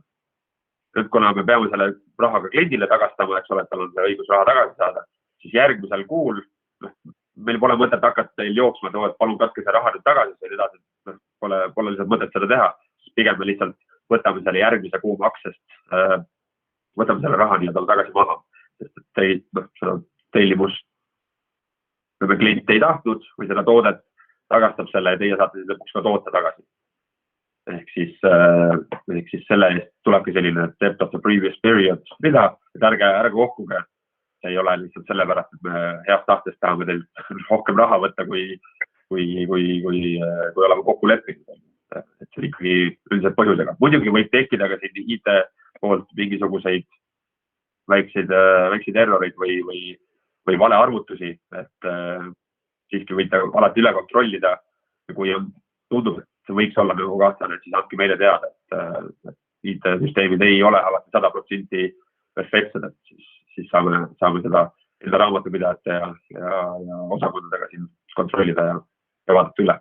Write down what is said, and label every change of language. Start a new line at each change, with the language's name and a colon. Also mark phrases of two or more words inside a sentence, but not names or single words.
Estonian: Nüüd, kuna me peame selle rahaga kliendile tagastama, eks ole, et tal on see õigus raha tagasi saada, siis järgmisel kuul meil pole mõtet hakata teil jooksma, et palun katke see raha nüüd tagasi, see edasi, pole lihtsalt mõtet seda teha, siis pigem me lihtsalt võtame selle järgmise kuu maksest, võtame selle raha nii-öelda tagasi maha, sest seda tellimust klient ei tahtnud või seda toodet tagastab selle ja teie saate lõpuks ka toote tagasi. Ehk siis selle eest tulebki selline
English: depth of the previous period
Estonian: rida, et ärge kohkuge. See ei ole lihtsalt sellepärast, et me heast tahtest tahame teilt rohkem raha võtta, kui oleme kokku leppinud. Et see ikkagi üldiselt põhjusega. Muidugi võib tekkida ka siin IT poolt mingisuguseid väikseid errorid või valearvutusi, et siiski võite alati üle kontrollida ja kui tundub, et see võiks olla nagu kahtlane, et siis andke meile teada, et IT-süsteemid ei ole alati 100% perfektsed, et siis saame seda enda raamatupidajate ja osakondadega siin kontrollida ja vaadata üle.